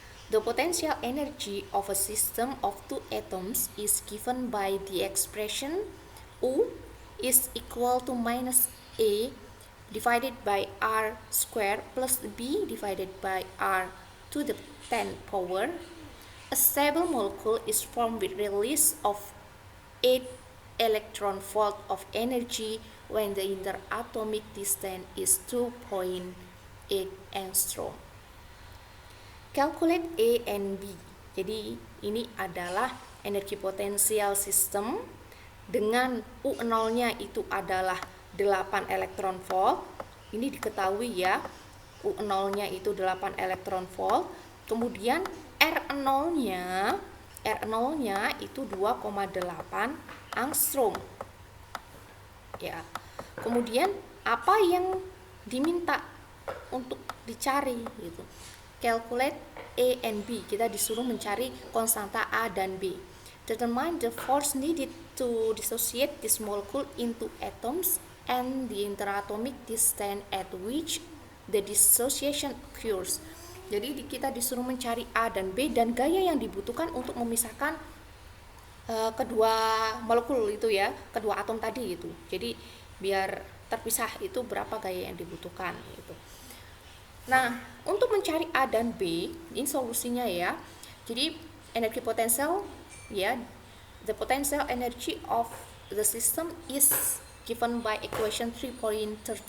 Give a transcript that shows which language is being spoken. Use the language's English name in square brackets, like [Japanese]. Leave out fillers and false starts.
[English] The potential energy of a system of two atoms is given by the expression U is equal to minus A divided by R squared plus B divided by R to the 10th power. A stable molecule is formed with release of 8 electron volt of energy when the interatomic distance is 2.8 angstrom. Calculate A and B. [Indonesian] Jadi ini adalah energi potensial sistem dengan U0-nya itu adalah 8 elektron volt. Ini diketahui ya, U0-nya itu 8 elektron volt. Kemudian R0-nya itu 2,8 angstrom. Ya. Kemudian apa yang diminta untuk dicari gitu. [English] Calculate A and B. [Indonesian] Kita disuruh mencari konstanta A dan B. [English] Determine the force needed to dissociate this molecule into atoms and the interatomic distance at which the dissociation occurs. [Indonesian] Jadi kita disuruh mencari A dan B dan gaya yang dibutuhkan untuk memisahkan kedua molekul itu ya, kedua atom tadi itu. Jadi biar terpisah itu berapa gaya yang dibutuhkan gitu. Nah, untuk mencari A dan B, ini solusinya ya. Jadi energi potensial ya, [English] the potential energy of the system is given by equation 3.39.